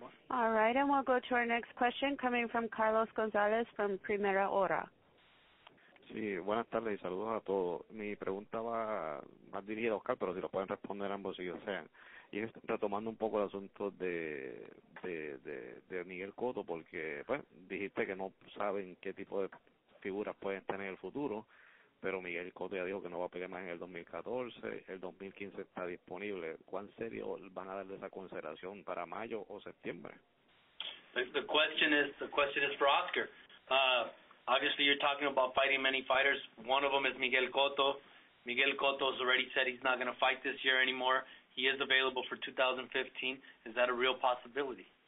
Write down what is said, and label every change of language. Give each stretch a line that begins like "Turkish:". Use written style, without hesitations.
English: All right, and we'll go to our next question coming from Carlos González from Primera Hora.
Spanish: Sí, buenas tardes y saludos a todos. Mi pregunta va más dirigida a Oscar, pero si lo pueden responder ambos si desean. Y es retomando un poco el asunto de Miguel Cotto, porque pues dijiste que no saben qué tipo de figuras pueden tener en el futuro, pero Miguel Cotto ya dijo que no va a pelear más en el 2014, el 2015 está disponible. ¿Cuán serio van a darle esa consideración para mayo o septiembre?
English: The question is for Oscar. Obviously, you're talking about fighting many fighters. One of them is Miguel Cotto. Miguel Cotto has already said he's not going to fight this year anymore. He is available for 2015. Is that a real possibility?